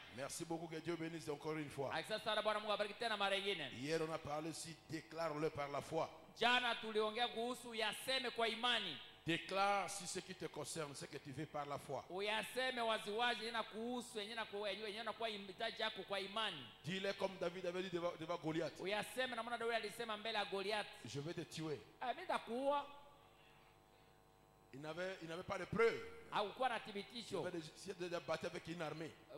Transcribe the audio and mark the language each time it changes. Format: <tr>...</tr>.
<fr>Merci beaucoup, que Dieu bénisse encore une fois.</fr> <sw>Asante sana Bwana Mungu abariki tena mara nyingine.</sw> <fr>Hier on a parlé ici, déclare-le par la foi.</fr> <sw>Jana tuliongea kuhusu yaseme kwa imani.</sw> <fr>Déclare si ce qui te concerne, ce que tu veux par la foi.</fr> <sw>Uyaseme waziwazi na kuhusu yenyewe na kwa hitaji yako kwa imani.</sw> <fr>Dis-le comme David avait dit devant Goliath.</fr> <sw>Uyaseme na maana Daudi alisema mbele ya Goliath,</sw> <fr>je vais te tuer.</fr> <sw>Mimi nitakuua.</sw> <fr>Il n'avait pas de preuve.</fr> <sw>Hakuwa na thibitisho.</sw> <fr>Il avait déjà battu avec une armée.</fr>